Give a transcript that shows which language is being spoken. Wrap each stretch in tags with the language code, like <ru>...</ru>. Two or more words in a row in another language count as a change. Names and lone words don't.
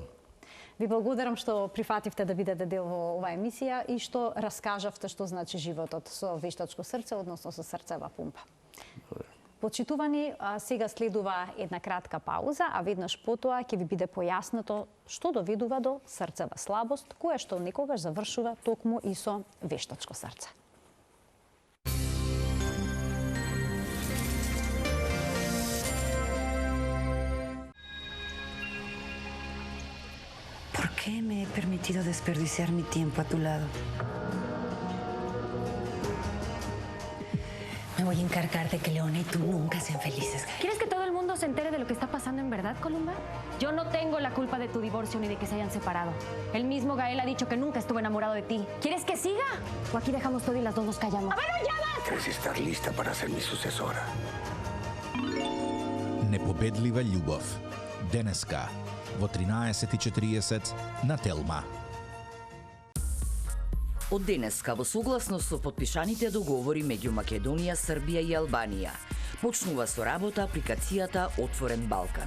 <mk>Ви благодарам што прифативте да бидете дел во оваа емисија и што раскажавте што значи животот со вештачко срце, односно со срцева пумпа. Почитувани, сега следува една кратка пауза, а веднаш потоа ќе ви биде појаснето што доведува до срцева слабост, која што некогаш завршува токму и со вештачко срце.</mk> <es>¿Por qué me he permitido desperdiciar mi tiempo a tu lado? Me voy a encargar de que Leona y tú nunca sean felices. ¿Quieres que todo el mundo se entere de lo que está pasando en verdad, Columba? Yo no tengo la culpa de tu divorcio ni de que se hayan separado. El mismo Gael ha dicho que nunca estuvo enamorado de ti. ¿Quieres que siga? O aquí dejamos todo y las dos nos callamos. ¡A ver, no llamas! ¿Crees estar lista para ser mi sucesora?</es> <mk>Непобедлива љубов. Денеска во 13:40 на Телма. Од денеска, во согласност со подпишаните договори меѓу Македонија, Србија и Албанија, почнува со работа апликацијата Отворен Балкан.</mk>